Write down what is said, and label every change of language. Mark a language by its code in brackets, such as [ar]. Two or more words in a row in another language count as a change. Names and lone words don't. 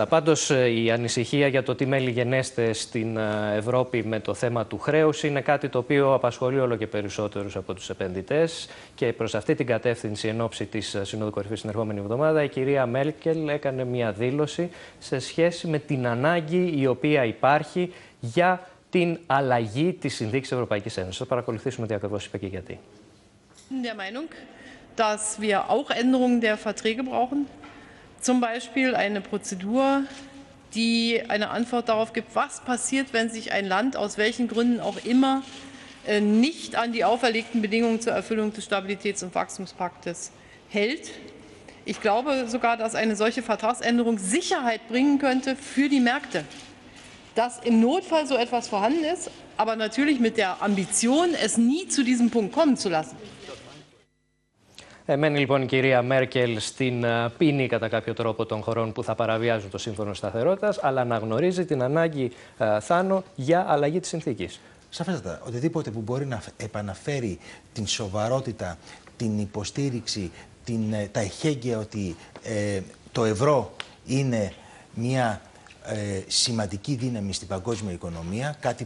[el] Πάντως η ανησυχία για το τι μέλη γενέστε στην Ευρώπη με το θέμα του χρέους είναι κάτι το οποίο απασχολεί όλο και περισσότερους από τους επενδυτές, και προς αυτή την κατεύθυνση εν ώψη της Συνόδου Κορυφής την ερχόμενη εβδομάδα η κυρία Μέρκελ έκανε μια δήλωση σε σχέση με την ανάγκη η οποία υπάρχει για την αλλαγή της συνθήκης Ευρωπαϊκής Ένωσης. Θα παρακολουθήσουμε τι ακριβώς είπε και γιατί. [de] Der Meinung, dass wir auch Änderungen der Verträge brauchen. Zum Beispiel eine Prozedur, die eine Antwort darauf gibt, was passiert, wenn sich ein Land aus welchen Gründen auch immer nicht an die auferlegten Bedingungen zur Erfüllung des Stabilitäts- und Wachstumspaktes hält. Ich glaube sogar, dass eine solche Vertragsänderung Sicherheit bringen könnte für die Märkte. Dass im Notfall so etwas vorhanden ist, aber natürlich mit der Ambition, es nie zu diesem Punkt kommen zu lassen. [el] Μένει λοιπόν η κυρία Μέρκελ στην πίνη κατά κάποιο τρόπο των χωρών που θα παραβιάζουν το Σύμφωνο Σταθερότητας, αλλά αναγνωρίζει την ανάγκη, Θάνο, για αλλαγή της συνθήκης. Σαφέστατα, οτιδήποτε που μπορεί να επαναφέρει την σοβαρότητα, την υποστήριξη, τα εχέγγυα ότι το ευρώ είναι μια σημαντική δύναμη στην παγκόσμια οικονομία, κάτι